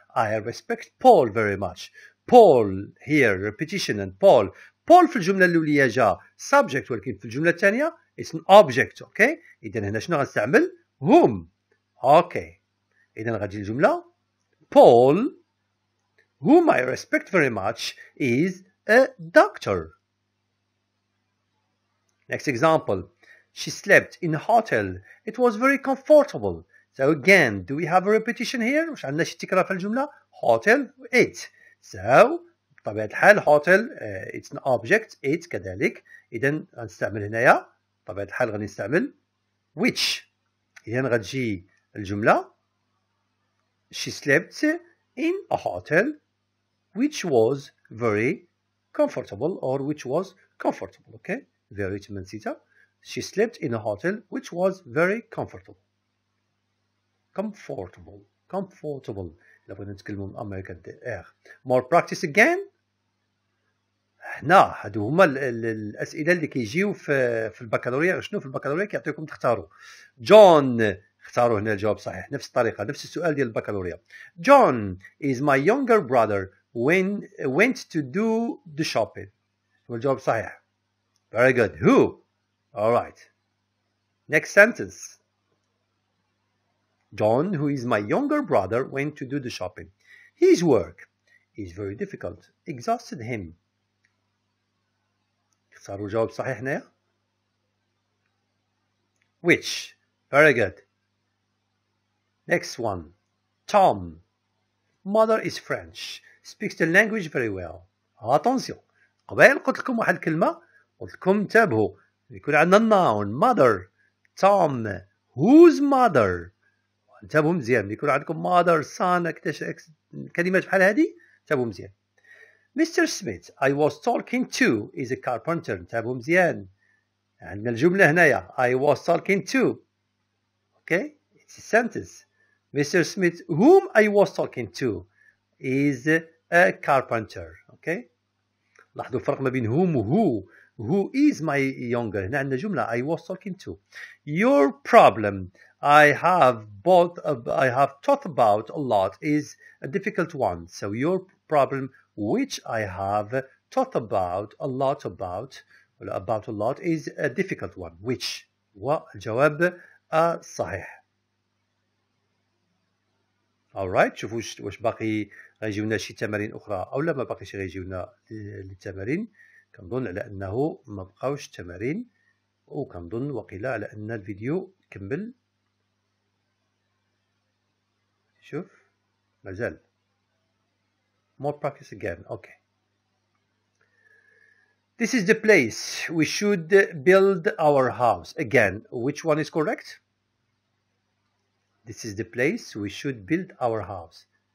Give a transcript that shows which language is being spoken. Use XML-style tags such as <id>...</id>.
<en>I respect Paul very much. Paul here repetition and Paul.</en> <ar>Paul في الجملة الأولية جاء subject ولكن في الجملة الثانية</ar> <en>it's an object. Okay.</en> <ar>إذا هنا شنو غنستعمل؟ whom.</ar> <en>Okay.</en> <ar>إذا غادي الجملة</ar> <en>Paul whom I respect very much is a doctor. Next example. She slept in a hotel. It was very comfortable. So again, do we have a repetition here?</en> <ar>مش عندنا شي تكرار في الجملة.</ar> <en>Hotel, it. So</en> <ar>بطبيعة الحال</ar> <en>hotel it's an object, it</en> <ar>كذلك. إذا غنستعمل هنايا بطبيعة الحال غنستعمل which. إذا غتجي الجملة</ar> <en>She slept in a hotel which was very comfortable or which was comfortable. Okay, very</en> <ar>تمنسيتها.</ar> <en>She slept in a hotel which was very comfortable. Comfortable.</en> <ar>لابد نتكلموا من أمريكا الآخر.</ar> <en>More practice again.</en> <ar>هنا هادو هما الأسئلة اللي كيجيو في البكالوريا. شنو في البكالوريا كيعطيكم تختاروا. جون اختاروا هنا الجواب صحيح نفس الطريقة نفس السؤال ديال البكالوريا.</ar> <en>John is my younger brother went to do the shopping.</en> <ar>هو الجواب صحيح.</ar> <en>Very good. Who? All right. Next sentence. John, who is my younger brother, went to do the shopping. His work is very difficult. Exhausted him.</en> <ar>اختاروا الجواب صحيح هنا.</ar> <en>Which? Very good. Next one. Tom. Mother is French. Speaks the language very well.</en> <ar>Attention. قبل قلت لكم واحد الكلمة. قلت لكم انتبهوا. يكون عندنا noun.</ar> <en>Mother. Tom. Whose mother?</en> <ar>انتبهوا مزيان. يكون عندكم mother, son, كلمات بحال هذه. انتبهوا مزيان. Mr.</ar> <en>Smith, I was talking to, is a carpenter.</en> <ar>انتبهوا مزيان. عندنا الجملة هنايا.</ar> <en>I was talking to. Okay? It's a sentence. Mr. Smith, whom I was talking to, is a carpenter. Okay?</en> <ar>لاحظوا الفرق ما بين whom و</ar> <en>who is my younger.</en> <ar>هنا عندنا جملة</ar> <en>I was talking to. Your problem I have thought about a lot is a difficult one. So your problem which I have thought about a lot is a difficult one.</en> <ar>Which والجواب صحيح.</ar> <en>alright.</en> <ar>شوفوا واش باقي غيجيونا شي تمارين اخرى او لا ما باقيش غيجيونا للتمارين. كنظن على انه ما بقاوش تمارين وكنظن وقيلا على ان الفيديو كمل. شوف مازال</ar> <en>more practice again. okay. This is the place we should build our house. Again, which one is correct? This is the place we should build our house.</en>